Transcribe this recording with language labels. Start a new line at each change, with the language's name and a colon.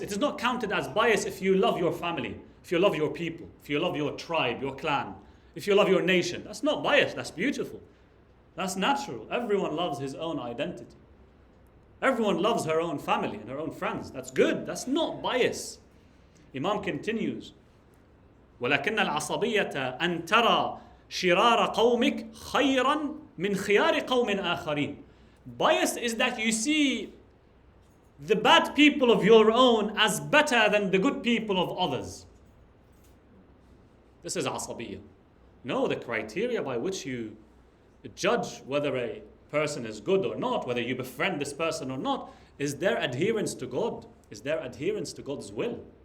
English: It is not counted as bias if you love your family, if you love your people, if you love your tribe, your clan, if you love your nation. That's not bias. That's beautiful. That's natural. Everyone loves his own identity. Everyone loves her own family and her own friends. That's good. That's not bias. Imam continues,
Arabic: وَلَكِنَّ الْعَصَبِيَّةَ أَن تَرَى شِرَارَ قَوْمِكَ خَيْرًا مِنْ خِيَارِ قَوْمٍ آخَرِينَ.
English: Bias is that you see the bad people of your own as better than the good people of others. This is عصبية. No, the criteria by which you judge whether a person is good or not, whether you befriend this person or not, is their adherence to God, is their adherence to God's will.